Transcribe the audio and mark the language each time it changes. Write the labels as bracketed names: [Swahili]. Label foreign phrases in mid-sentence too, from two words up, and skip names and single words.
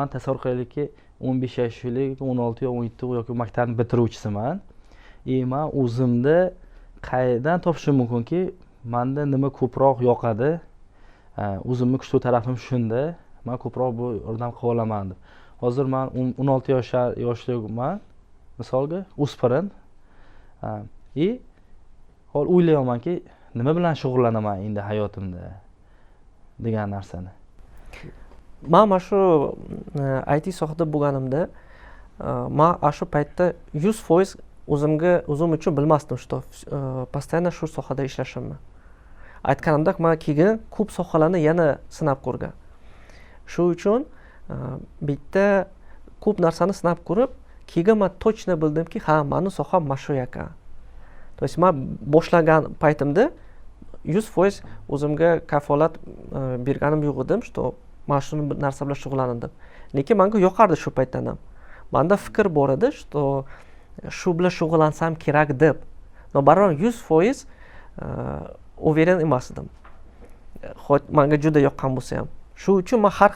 [Uzbek] tasavvur qilaylikki 15 yoshlik 16 yo 17 yoki maktabni bitiruvchisiman man o'zimda qayerdan topishim mumkinki manda nima ko'proq yoqadi o'zimni kuchli tarafim shunda man ko'proq bu yordam qila olaman deb hozir man 16 yoshliman misolga o'spirin hozir o'ylayapmanki nima bilan shug'ullanaman endi hayotimda degan narsani man mana shu IT sohada bo'lganimda man shu paytda 100% o'zim uchun bilmasdim [Russian] что постоянно [Uzbek] shu sohada ishlashimni aytganimdek man keyin ko'p sohalarni yana sinab ko'rgan shu uchun bitta ko'p narsani sinab ko'rib keyin man точно bildimki ha mani soham mana shu ekan [Russian] то есть [Uzbek] man boshlagan paytimda 100% o'zimga kafolat berganim yo'q edim что mana shu narsa bilan shug'ullandim lekin menga yoqardi shu paytdan ham manda fikr bor edi что shu bilan shug'ullansam kerak deb но baribir 100% уверен emas edim menga juda yoqqan bo'lsa ham shu uchun man har xil